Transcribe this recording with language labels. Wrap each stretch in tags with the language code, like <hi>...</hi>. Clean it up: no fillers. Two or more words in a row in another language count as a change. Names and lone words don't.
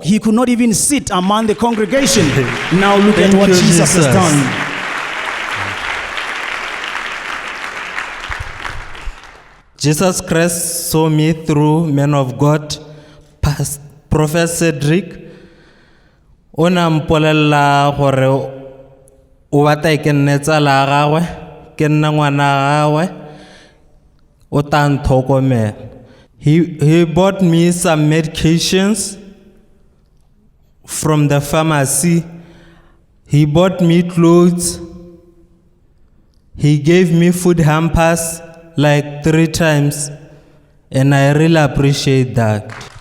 <en>He could not even sit among the congregation. Now look at what Jesus has done. Jesus Christ saw me through, man of God, Prophet Cedric.</en> <tn>Ona mpolella gore o batla ke nnetsa la gagwe ke nna ngwana gagwe o tla ntlhokomela.</tn> <en>He bought me some medications from the pharmacy. He bought me clothes. He gave me food hampers like 3 times, and I really appreciate that.</en>